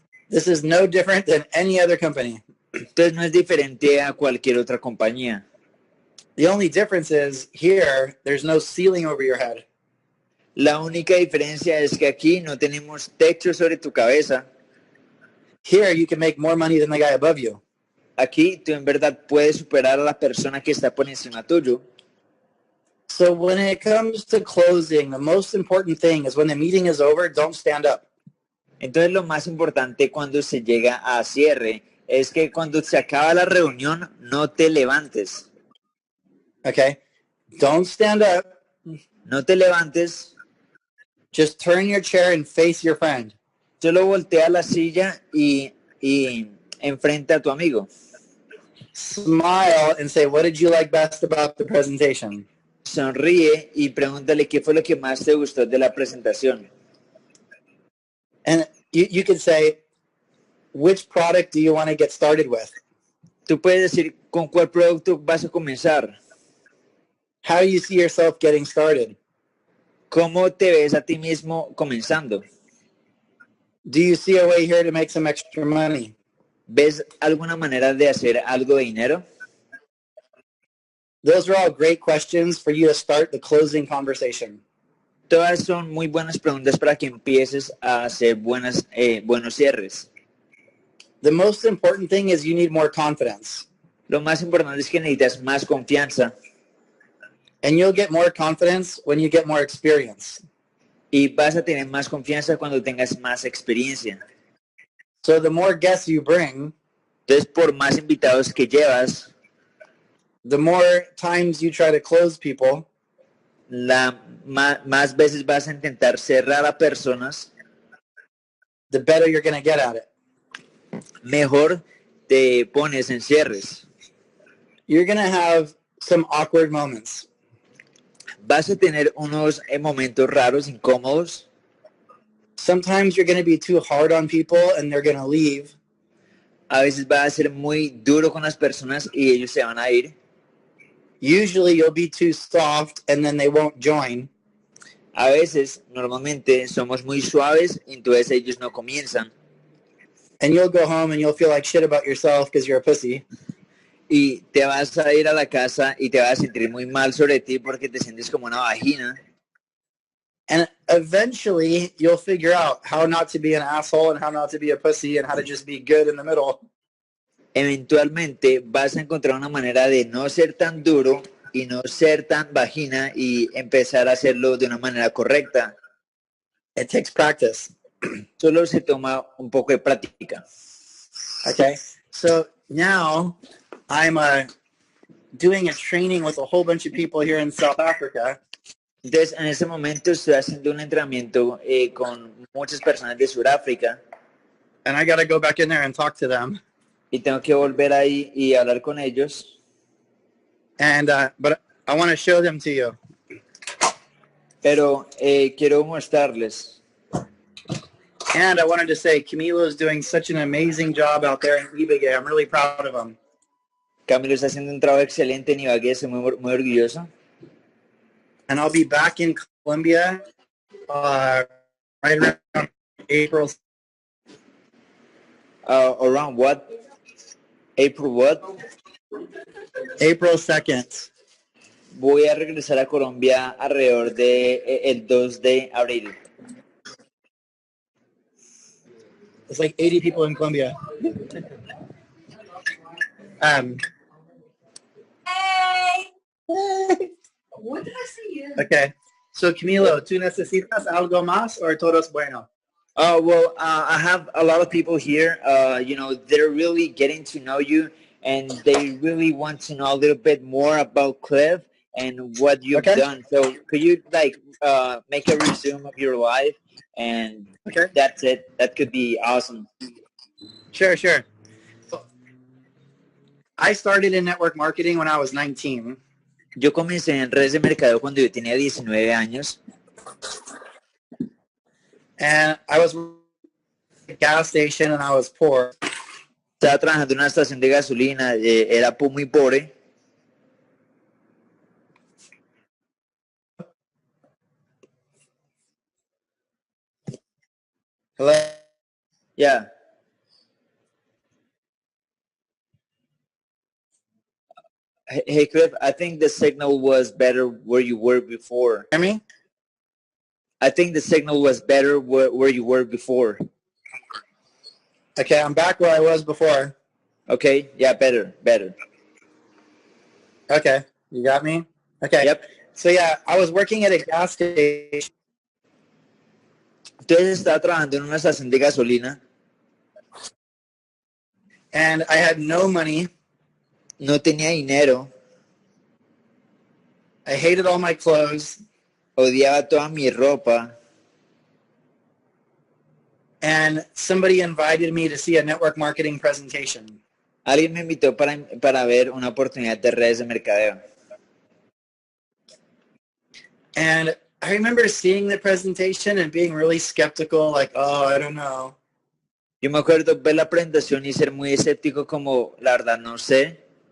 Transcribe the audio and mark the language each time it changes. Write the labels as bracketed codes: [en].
[en] This is no different than any other company. [es] Entonces no es diferente a cualquier otra compañía. [en] The only difference is here, there's no ceiling over your head. [es] La única diferencia es que aquí no tenemos techo sobre tu cabeza. [en] Here, you can make more money than the guy above you. [es] Aquí tú en verdad puedes superar a la persona que está por encima tuyo. [en] So when it comes to closing, the most important thing is when the meeting is over, don't stand up. [es] Entonces lo más importante cuando se llega a cierre es que cuando se acaba la reunión no te levantes. [en] Okay? Don't stand up. [es] No te levantes. [en] Just turn your chair and face your friend. [es] Solo voltea la silla y enfrenta a tu amigo. [en] Smile and say, what did you like best about the presentation? [es] Sonríe y pregúntale qué fue lo que más te gustó de la presentación. [en] And you could say, which product do you want to get started with? [es] Tú puedes decir con cuál producto vas a comenzar. [en] How do you see yourself getting started? [es] ¿Cómo te ves a ti mismo comenzando? [en] Do you see a way here to make some extra money? [es] ¿Ves alguna manera de hacer algo de dinero? [en] Those are all great questions for you to start the closing conversation. [es] Todas son muy buenas preguntas para que empieces a hacer buenos cierres. [en] The most important thing is you need more confidence. [es] Lo más importante es que necesitas más confianza. [en] And you'll get more confidence when you get more experience. [es] Y vas a tener más confianza cuando tengas más experiencia. [en] So the more guests you bring, [es] entonces por más invitados que llevas, [en] the more times you try to close people, [es] más veces vas a intentar cerrar a personas, [en] the better you're going to get at it. [es] Mejor te pones en cierres. [en] You're going to have some awkward moments. [es] Vas a tener unos momentos raros, incómodos. [en] Sometimes you're going to be too hard on people and they're going to leave. [es] A veces vas a ser muy duro con las personas y ellos se van a ir. [en] Usually you'll be too soft and then they won't join. [es] A veces, normalmente, somos muy suaves y entonces ellos no comienzan. [en] And you'll go home and you'll feel like shit about yourself because you're a pussy. [es] Y te vas a ir a la casa y te vas a sentir muy mal sobre ti porque te sientes como una vagina. [en] And eventually you'll figure out how not to be an asshole and how not to be a pussy and how to just be good in the middle. [es] Eventualmente vas a encontrar una manera de no ser tan duro y no ser tan vagina y empezar a hacerlo de una manera correcta. [en] It takes practice. [es] Solo se toma un poco de práctica. [en] Okay, so now I'm doing a training with a whole bunch of people here in South Africa. [es] Entonces, en este momento estoy haciendo un entrenamiento con muchas personas de Sudáfrica. [en] And I got to go back in there and talk to them. [es] Y tengo que volver ahí y hablar con ellos. [en] And but I want to show them to you. [es] Pero quiero mostrarles. [en] And I wanted to say, Camilo is doing such an amazing job out there in Ibagué. I'm really proud of him. [es] Camilo está haciendo un trabajo excelente en Ibagué, estoy muy orgulloso. [en] And I'll be back in Colombia right around April. Around what? April what? April 2nd. [es] Voy a regresar a Colombia alrededor de el 2 de abril. [en] It's like 80 people in Colombia. Hey! Hey. When did I see you? Okay. [es] So, Camilo, ¿tú necesitas algo más or todo es bueno? [en] Well, I have a lot of people here. They're really getting to know you, and they really want to know a little bit more about Clif and what you've done. So, could you make a resume of your life? And that's it. That could be awesome. Sure. I started in network marketing when I was 19. [es] Yo comencé en redes de mercadeo cuando yo tenía 19 años. [en] And I was at a gas station and I was poor. [es] Estaba trabajando en una estación de gasolina, era muy pobre. [en] Hello? Yeah. Hey, Clif, I think the signal was better where you were before. Hear me? I think the signal was better where you were before. Okay, I'm back where I was before. Okay, yeah, better. Okay, you got me? Okay. Yep. So yeah, I was working at a gas station. [es] Entonces estaba trabajando en una estación de gasolina. [en] And I had no money. [es] No tenía dinero. [en] I hated all my clothes. [es] Odiaba toda mi ropa. [en] And somebody invited me to see a network marketing presentation. [es] Alguien me invitó para ver una oportunidad de redes de mercadeo. [en] And I remember seeing the presentation and being really skeptical, like, oh, I don't know. [es] Yo me acuerdo ver la presentación y ser muy escéptico como, la verdad, no sé.